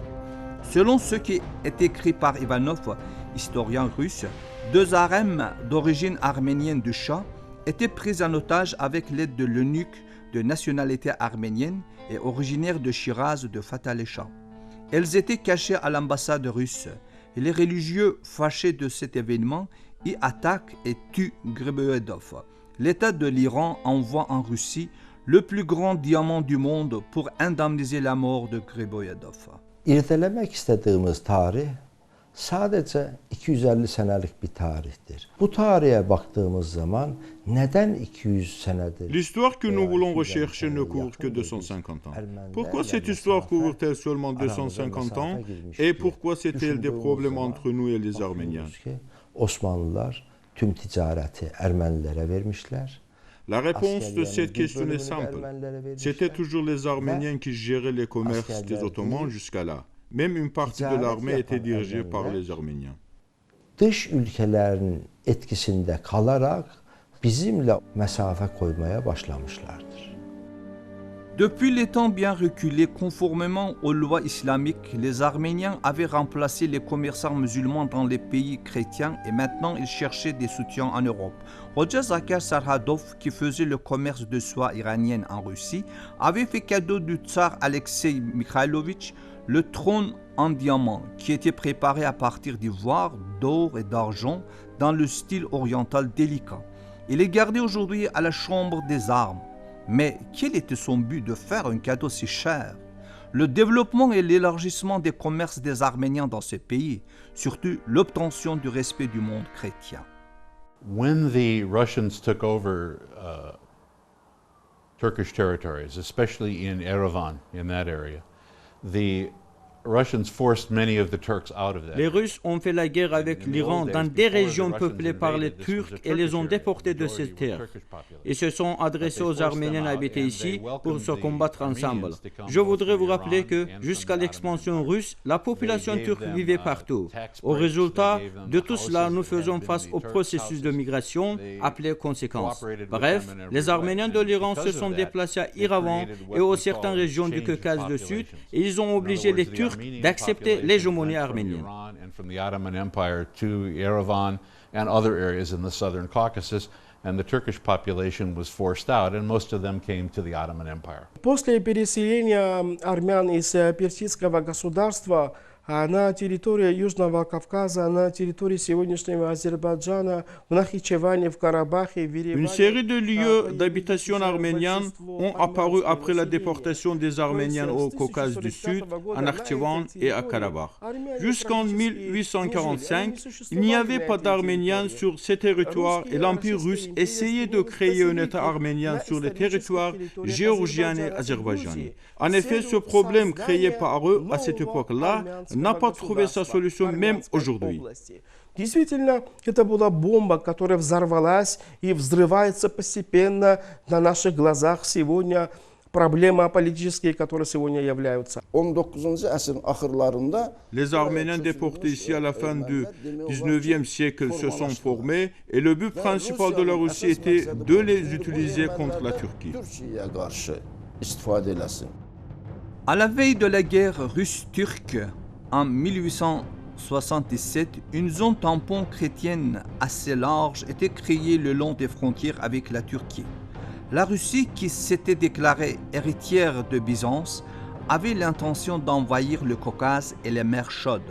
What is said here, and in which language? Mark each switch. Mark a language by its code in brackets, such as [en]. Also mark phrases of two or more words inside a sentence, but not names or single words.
[fr] Selon ce qui est écrit par Ivanov, historien russe, 2 harems d'origine arménienne du Shah étaient pris en otage avec l'aide de l'eunuque de nationalité arménienne et originaire de Shiraz de Fatale Shah. Elles étaient cachées à l'ambassade russe. Et les religieux fâchés de cet événement y attaquent et tuent Griboyedov. L'État de l'Iran envoie en Russie le plus grand diamant du monde pour indemniser la mort de Griboyedov. [tr] İrdelemek istediğimiz tarih sadece 250 senelik bir tarihtir. Bu tarihe baktığımız zaman neden 200 senedir? [fr] L'histoire que nous voulons rechercher ne court que 250 ans. Pourquoi cette histoire court-elle seulement 250 ans et pourquoi s'est-elle des problèmes entre nous et les Arméniens? [tr] Osmanlılar tüm ticareti Ermenilere vermişler. [fr] La réponse de cette question est simple. C'était toujours les Arméniens qui géraient les commerces des Ottomans jusqu'à là. Même une partie de l'armée était dirigée par les Arméniens. [tr] Dış ülkelerin etkisinde kalarak bizimle mesafe koymaya başlamışlardır. [fr] Depuis les temps bien reculés, conformément aux lois islamiques, les Arméniens avaient remplacé les commerçants musulmans dans les pays chrétiens et maintenant ils cherchaient des soutiens en Europe. Hoja Zakir Sarhadov, qui faisait le commerce de soie iranienne en Russie, avait fait cadeau du tsar Alexei Mikhailovitch le trône en diamant qui était préparé à partir d'ivoire, d'or et d'argent dans le style oriental délicat. Il est gardé aujourd'hui à la chambre des armes. Mais quel était son but de faire un cadeau si cher? Le développement et l'élargissement des commerces des Arméniens dans ces pays, surtout l'obtention du respect du monde chrétien. [en] When the Russians took over Turkish territories, especially in Yerevan, in that area, the Russians forced many of the Turks out of that. [fr] Les Russes ont fait la guerre avec l'Iran dans des régions peuplées par les Turcs et les ont déportés de ces terres. Ils se sont adressés aux Arméniens habités ici pour se combattre ensemble. Je voudrais vous rappeler que jusqu'à l'expansion russe, la population turque vivait partout. Au résultat de tout cela, nous faisons face au processus de migration appelé conséquence. Bref, les Arméniens de l'Iran se sont déplacés à Yerevan et aux certaines régions du Caucase du Sud et ils ont obligé les Turcs d'accepter l'hégémonie arménienne. [en] From the Ottoman Empire to Yerevan and other areas in the southern Caucasus, and the Turkish population was forced out, and most of them came to the Ottoman Empire. [ru] После переселения армян из персидского государства на территории Южного Кавказа, на территории сегодняшнего Азербайджана, в Нахичеване, в Карабахе, в Ереване. [fr] Une série de lieux d'habitation arménienne ont apparu après la déportation des Arméniens au Caucase du Sud, à Nakhchivan et à Karabakh. Jusqu'en 1845, il n'y avait pas d'Arméniens sur ces territoires et l'Empire russe essayait de créer un État arménien sur les territoires géorgiens et azerbaïdjanais. En effet, ce problème créé par eux à cette époque-là n'a pas trouvé sa solution même aujourd'hui. [ru] Действительно, это была бомба, которая взорвалась и взрывается постепенно на наших глазах сегодня. Проблема политические, которые сегодня являются. [az] 19. əsrin axırlarında [fr] les Arméniens déportés ici à la fin du 19e siècle se sont formés et le but principal de la Russie était de les utiliser contre la Turquie. [az] Türkiyəyə qarşı istifadə eləsin. [fr] À la veille de la guerre russe-turque, en 1877, une zone tampon chrétienne assez large était créée le long des frontières avec la Turquie. La Russie, qui s'était déclarée héritière de Byzance, avait l'intention d'envahir le Caucase et les mers chaudes.